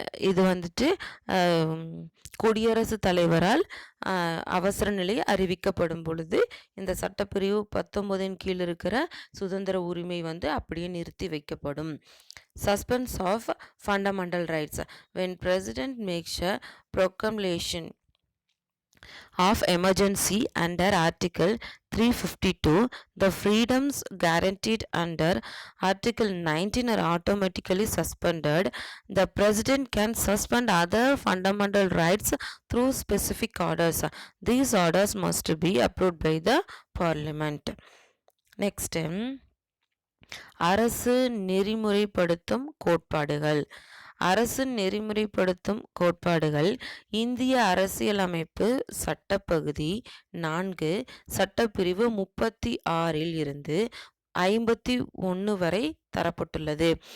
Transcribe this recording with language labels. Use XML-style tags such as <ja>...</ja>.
<ta>இது வந்துட்டு குடியரசுத் தலைவரால் அவசர நிலை அறிவிக்கப்படும் பொழுது இந்த சட்டப்பிரிவு 19ன் கீழ் இருக்கிற சுதந்திர உரிமை வந்து அப்படியே நிறுத்தி வைக்கப்படும்.</ta> <en>Suspense of fundamental rights. When President makes a proclamation of emergency under Article 352, the freedoms guaranteed under Article 19 are automatically suspended. The President can suspend other fundamental rights through specific orders. These orders must be approved by the Parliament. Next,</en> <ta>அரசு நெறிமுறைப்படுத்தும் கோட்பாடுகள். அரசு நெறிமுறைப்படுத்தும் கோட்பாடுகள் இந்திய அரசியலமைப்பு சட்டப்பகுதி 4 சட்டப்பிரிவு 36ல் இருந்து 51 வரை தரப்பட்டுள்ளது.</ta>